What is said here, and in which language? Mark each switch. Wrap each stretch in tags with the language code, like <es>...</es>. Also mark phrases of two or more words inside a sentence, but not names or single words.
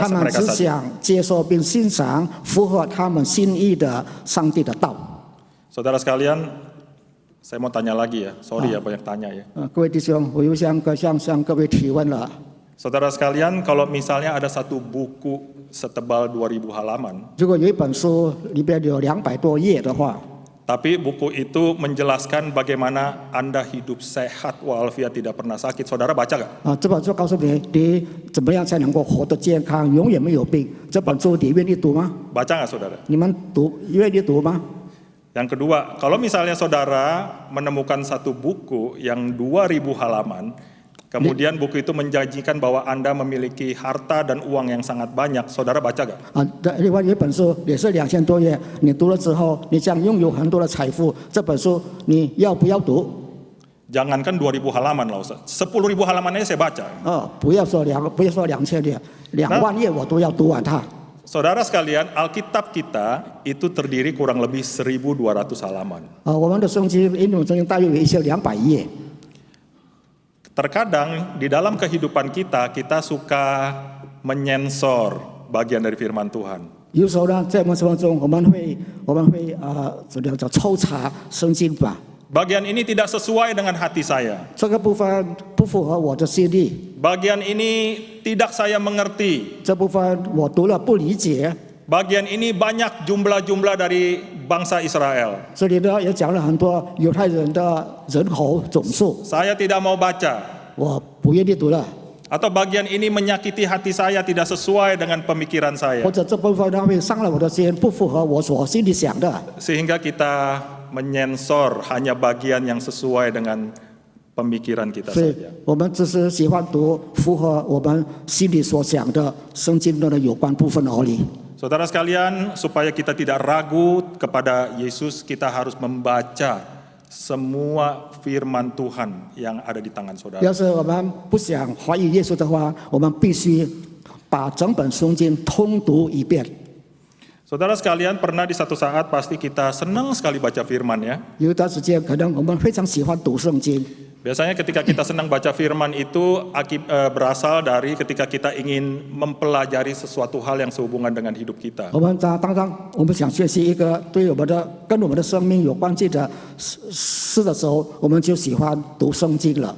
<zh>他们</zh> <id>mereka</id> <zh>只</zh> <id>saja.</id> <zh>想接受并欣赏符合他们心意的上帝的道。</zh> <id>Saudara sekalian, saya mau tanya lagi ya. Sorry ya banyak tanya ya.</id> <zh>各位弟兄，我又向各位提问了。</zh> <id>Saudara sekalian, kalau misalnya ada satu buku setebal 2000 halaman,</id> <zh>如果有一本书里边有200多页的话，</zh> <id>tapi buku itu menjelaskan bagaimana Anda hidup sehat walafiat tidak pernah sakit, saudara baca nggak?</id> <zh>这本书告诉你怎么样才能够活得健康，永远没有病。这本书你愿意读吗？</zh> <id>Baca nggak saudara?</id> <zh>你们愿意读吗？</zh> <id>Yang kedua, kalau misalnya saudara menemukan satu buku yang 2000 halaman, Kemudian buku itu menjanjikan bahwa Anda memiliki harta dan uang yang sangat banyak. Saudara baca gak?</id> <zh>另外有一本书也是2000多页，你读了之后，你将拥有很多的财富。这本书你要不要读？</zh> <id>Jangankan 2000 halaman lah Ustaz. 10.000 halaman aja saya baca.</id> <zh>不要说2000页，2万页我都要读完它。</zh> <id>Saudara sekalian, Alkitab kita itu terdiri kurang lebih 1200 halaman.</id> <zh>我们的圣经英文圣经大约有一些200页。</zh> <id>Terkadang di dalam kehidupan kita suka menyensor bagian dari firman Tuhan.</id> <zh>有时候呢，在我们生活中，我们会这叫抽查圣经吧。</zh> <id>Bagian ini tidak sesuai dengan hati saya.</id> <zh>这个部分不符合我的心意，</zh> <id>Bagian ini tidak saya mengerti.</id> <zh>这部分我读了不理解。</zh> <id>Bagian ini banyak jumlah-jumlah dari bangsa Israel.</id> <zh>这里呢也讲了很多犹太人的人口总数，</zh> <id>Saya tidak mau baca.</id> <zh>我不愿意读了。</zh> <id>Atau bagian ini menyakiti hati saya tidak sesuai dengan pemikiran saya.</id> <zh>或者这部分呢会伤了我的心，不符合我所心里想的。</zh> <id>Sehingga kita menyensor hanya bagian yang sesuai dengan pemikiran kita</id> <zh>所以</zh> <id>saja.</id> <zh>我们只是喜欢读符合我们心里所想的圣经的有关部分而已。</zh> <id>Saudara sekalian, supaya kita tidak ragu kepada Yesus, kita harus membaca semua firman Tuhan yang ada di tangan saudara.</id> <zh>要是我们不想怀疑耶稣的话，我们必须把整本圣经通读一遍。</zh> <id>Saudara sekalian, pernah di satu saat pasti kita senang sekali baca firman ya.</id> <zh>有一段时间，可能我们非常喜欢读圣经。</zh> <id>Biasanya ketika kita senang baca firman itu berasal dari ketika kita ingin mempelajari sesuatu hal yang sehubungan dengan hidup kita.</id> <zh>我们当我们想学习一个对我们的跟我们的生命有关系的事的时候，我们就喜欢读圣经了。</zh>